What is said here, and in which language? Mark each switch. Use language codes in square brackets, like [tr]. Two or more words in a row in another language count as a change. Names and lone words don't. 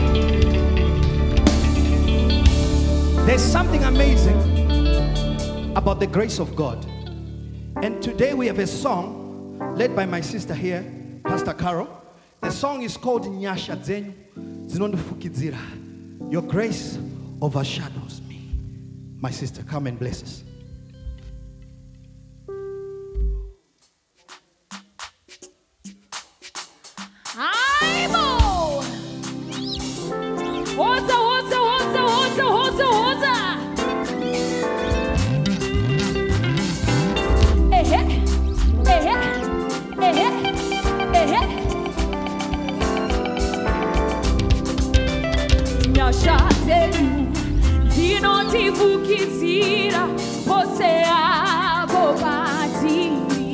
[en] There's something amazing about the grace of God. And today we have a song led by my sister here, Pastor Carol. The song is called Nyasha Dzenyu Zinondifukidzira. Your grace overshadows me. My sister, come and bless us. [sn] Aibo! Hoza, hoza, hoza, hoza, hoza, hoza! Ehe, ehe, ehe, ehe. Nyasha dzenyu dzinondivukizira pose apo patiri.